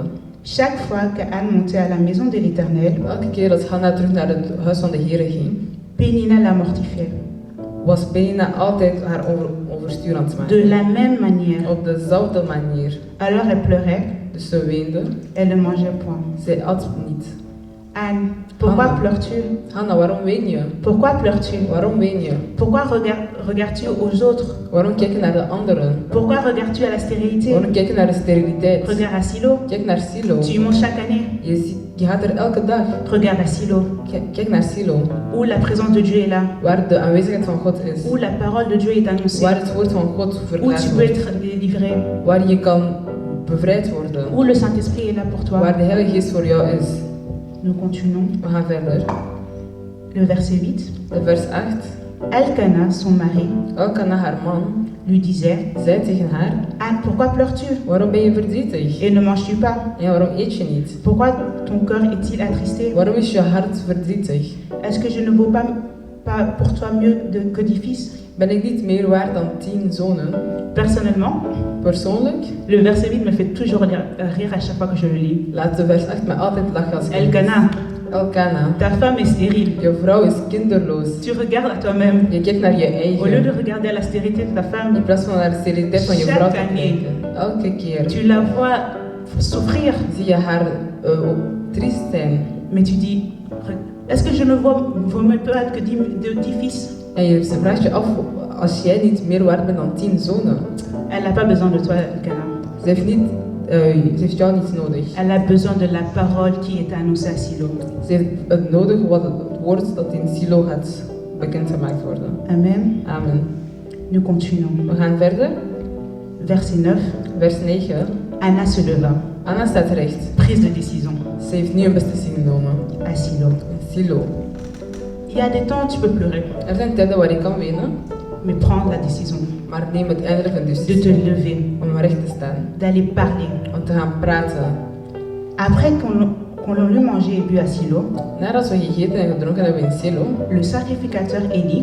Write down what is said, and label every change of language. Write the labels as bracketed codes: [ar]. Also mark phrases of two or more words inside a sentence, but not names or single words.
[fr] Chaque fois qu'Anne montait à la maison de l'Éternel, [nl] Elke keer als Hanna terug naar het huis van de Heer ging, [fr] Pénina la mortifiait. [nl] was Penina altijd haar overstuur aan het [fr] De [nl] maken. [fr] la même manière. [nl] Op dezelfde manier. [fr] Alors elle pleurait, [nl] Dus ze weende. [fr] elle ne mangeait point. [nl] Zij at niet. [fr] Anne, pourquoi Anne. pleures-tu? [nl] Hanna, waarom ween je? [fr] Pourquoi pleures-tu? [nl] Waarom ween je? [fr] Pourquoi regardes-tu aux autres? [nl] Waarom kijk je naar de anderen? [fr] Pourquoi regardes-tu à la stérilité? [nl] Waarom kijk je naar de steriliteit? [fr] Regarde à Silo. [nl] Kijk naar Silo. [fr] Tu y manges chaque année. [nl] Je gaat er elke dag. [fr] Regarde à Silo. [nl] Kijk naar Silo. [fr] Où la présence de Dieu est là. [nl] Waar de aanwezigheid van God is. [fr] Où la parole de Dieu est annoncée. [nl] Waar het woord van God [fr] Où [nl] verklaard [fr] tu peux [nl] wordt. [fr] être délivré. [nl] Waar je kan bevrijd worden. [fr] Où le Saint-Esprit est là pour toi. [nl] Waar de Heilige Geest voor jou is. [fr] Nous continuons. [nl] We gaan verder. [fr] Le verset 8. [nl] De vers 8. [fr] Elkana, son mari, [nl] Elkana, haar man, [fr] lui disait, [nl] zei tegen haar: [fr] Anne, pourquoi pleures-tu? [nl] waarom ben je verdrietig? [fr] Et ne manges-tu pas? [nl] En waarom eet je niet? [fr] Pourquoi ton cœur est-il attristé? [nl] Waarom is je hart verdrietig? [fr] Est-ce que je ne vaux pas pour toi mieux que 10 fils? [nl] Ben ik niet meer waard dan 10 zonen? [fr] Personnellement, [nl] Persoonlijk [fr] le verset 8 me fait toujours rire à chaque fois que je le lis. [nl] laat de vers 8 me altijd lachen als ik het lees. [fr] Elkana, [nl] Elkana, [fr] ta femme est stérile. [nl] je vrouw is kinderloos. [fr] Tu regardes à toi-même. [nl] Je kijkt naar je [fr] Au lieu de [nl] eigen. [fr] regarder à la stérilité de ta [nl] In [fr] femme, [nl] plaats van naar de steriliteit van je vrouw te [fr] Chaque année. [nl] kijken. Elke keer [fr] tu la vois souffrir. [nl] zie je haar triest zijn. [fr] Mais tu dis, est-ce que je ne vaux même pas que 10 fils? [nl] En ze vraagt je af, als jij niet meer waard bent dan 10 zonen. [fr] Elle n'a pas besoin de toi, Elkana. [nl] Ze heeft jou niet nodig. [fr] Elle a besoin de la parole qui est annoncée à Silo. [nl] Ze heeft het nodig wat het woord dat in Silo gaat bekendgemaakt worden. [fr] Amen. [nl] Amen. [fr] Nous continuons. [nl] We gaan verder. [fr] Verset 9. [nl] Vers 9. [fr] Anna se leva, [nl] Anna staat recht. [fr] prise de décision [nl] Ze heeft nu een beslissing genomen. [fr] à Silo. [nl] In Silo. [fr] Il y a des temps où tu peux pleurer, [nl] Er zijn tijden waar je kan wenen, [fr] mais prends la décision [nl] maar neem het eindelijk een [fr] de te [nl] beslissing [fr] lever, [nl] om recht te staan. [fr] d'aller parler. [nl] Om te gaan praten. [fr] Après qu'on l'ait mangé et bu à Silo, [nl] Nadat we gegeten en gedronken hebben in Silo, [fr] le sacrificateur Élie